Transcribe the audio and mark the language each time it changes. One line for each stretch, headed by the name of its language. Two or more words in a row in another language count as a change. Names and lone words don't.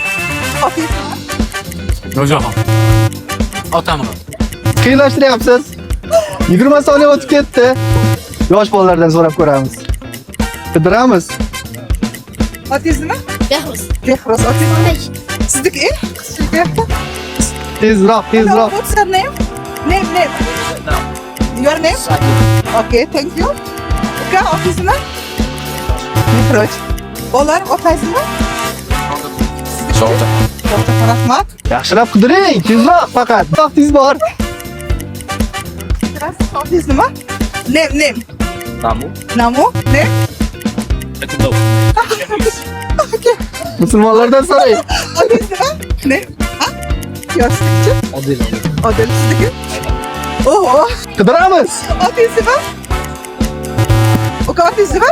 Uzbek: Ro'jaxon. Otamon. Qiyinlashtiryapsiz. 20 soniya o'tib ketdi. Yosh bolalardan so'rab ko'ramiz. Qidiramiz. Otingiz nima? Behrouz. Behrouz. Otingiz. Sizniki? Tezroq.
English: What's your name? Name. Your name? Okay, thank you.
Uzbek: Uka, otingiz nima? Mehroj. Bolar, otangiz nima? Shovta. Rahmat. Yaxshilab qidiring. Tezroq faqat. Vaqtingiz bor. Otingiz nima? Name. Namu. Namu? Name? Akundov. Musulmonlardan so'rang. Otingiz nima? Name? Ha? Yoshlikchi? Odil. Odil sizniki? Oho. Qidiramiz. Otingiz nima? Uka, otingiz nima?